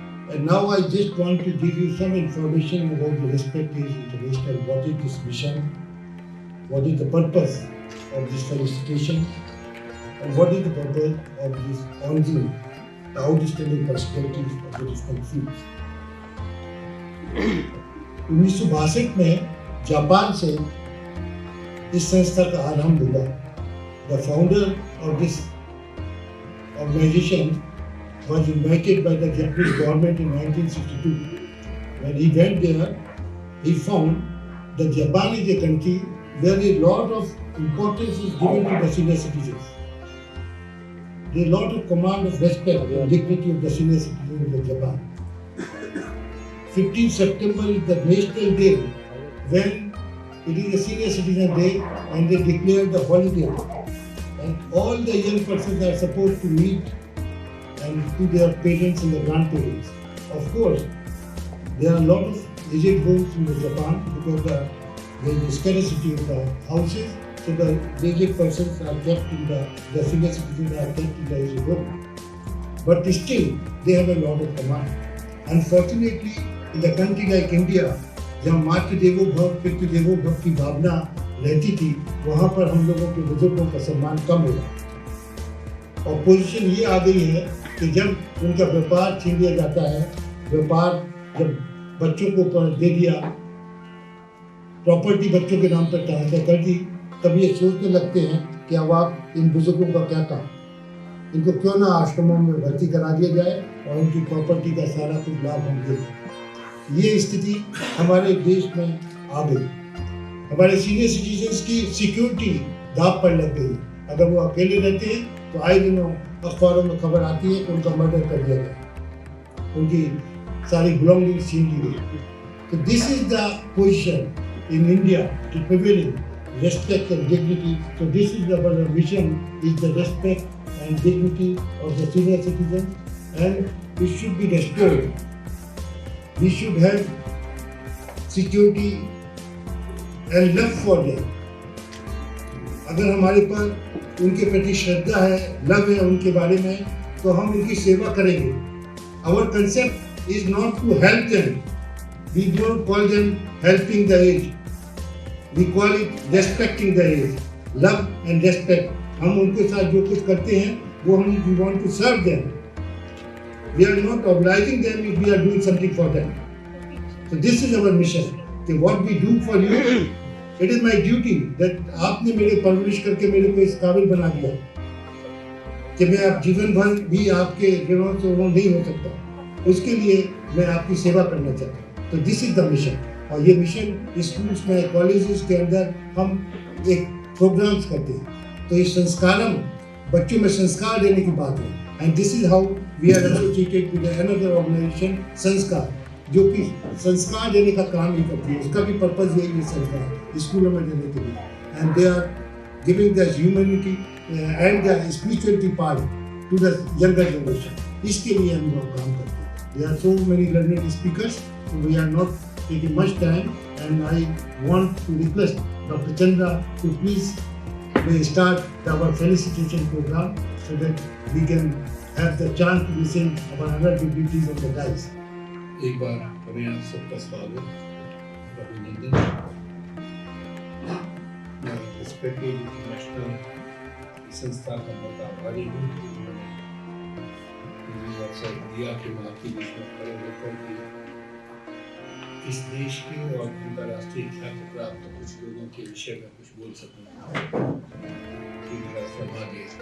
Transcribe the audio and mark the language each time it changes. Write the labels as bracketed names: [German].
[English] And now I just want to give you some information about the Respect Age International. What is this mission? What is the purpose of this felicitation? And what is the purpose of this honoring the outstanding personalities of the different fields? [Hindi] 1962 में Japan से इस संस्था का आरंभ हुआ. [English] The founder of this organization was invited by the Japanese government in 1962. When he went there, he found that Japan is a country where a lot of importance is given to the senior citizens. There is a lot of command of respect and dignity of the senior citizens of Japan. 15 September is the national day when it is a senior citizen day and they declare the holiday. And all the young persons are supposed to meet and to their parents and the grandparents. Of course, there are a lot of aged homes in Japan because there is a scarcity of the houses, so the aged persons are kept in the senior citizens are kept in the aged home. But still, they have a lot of command. Unfortunately, in the country like India, [Hindi] जहाँ मातृ देवो भव पितृ देवो भव की भावना रहती थी, वहाँ पर हम लोगों के बुजुर्गों का सम्मान कम होगा. और पोजीशन ये आ गई है कि जब उनका व्यापार छीन लिया जाता है, व्यापार जब बच्चों को दे दिया, प्रॉपर्टी बच्चों के नाम पर ट्रांसफर कर दी, तब ये सोचने लगते हैं कि अब आप इन बुजुर्गों का क्या काम, इनको क्यों ना आश्रमों में भर्ती करा दिया जाए और उनकी प्रॉपर्टी का सारा कुछ लाभ हम दें. ये स्थिति हमारे देश में आ गई. हमारे सीनियर सिटीजन्स की सिक्योरिटी दांव पर लग गई. अगर वो अकेले रहते हैं तो आए दिनों अखबारों में खबर आती है कि उनका मर्डर कर दिया गया, उनकी सारी बिलोंगिंग छीन ली गई. [English] तो this is the position in India to prevail respect and dignity. So this is our mission, is the respect and dignity of the senior citizens, and it should be restored. We should have security and love for them. [Hindi] अगर हमारे पास उनके प्रति श्रद्धा है, love है उनके बारे में, तो हम उनकी सेवा करेंगे. [English] Our concept is not to help them. We don't call them helping the aged. We call it respecting the aged. Love and respect. [Hindi] हम उनके साथ जो कुछ करते हैं, वो हम [English] we want to serve them. We are not obliging them if we are doing something for them. So this is our mission. [Hindi] कि [English] what we do for you, it is my duty that [Hindi] आपने मेरे परवरिश करके मेरे को इस काबिल बना दिया कि मैं आप जीवन भर भी आपके ऋणों से वो नहीं हो सकता. उसके लिए मैं आपकी सेवा करना चाहता हूँ. तो [English] This is the mission. [Hindi] और ये मिशन स्कूल्स में, कॉलेजेस के अंदर हम एक प्रोग्राम्स करते हैं. तो इस संस्कारम, बच्चों में संस्कार देने की बात है. [English] and this is how we are associated with another organisation, [Hindi] संस्कार, जो कि संस्कार देने का काम ही करती है. उसका भी पर्पज यही है, संस्कार स्कूलों में देने के लिए. [English] And they are giving the humanity and the spirituality part to the younger generation. [Hindi] इसके लिए हम लोग काम करते हैं. [English] There are so many learning speakers, we are not taking much time, and I want to request Dr. Chandra to please start our felicitation program so that we can have the chance to listen our other dignitaries of the dais. [Hindi] एक बार हमें आप सबका स्वागत, अभिनंदन. मैं respect international संस्था का बहुत आभारी हूँ कि उन्होंने मुझे अवसर दिया कि मैं आपके बीच में खड़े होकर के इस देश के और अंतर्राष्ट्रीय ख्याति प्राप्त कुछ लोगों के विषय में कुछ बोल सकूं. मेरा सौभाग्य.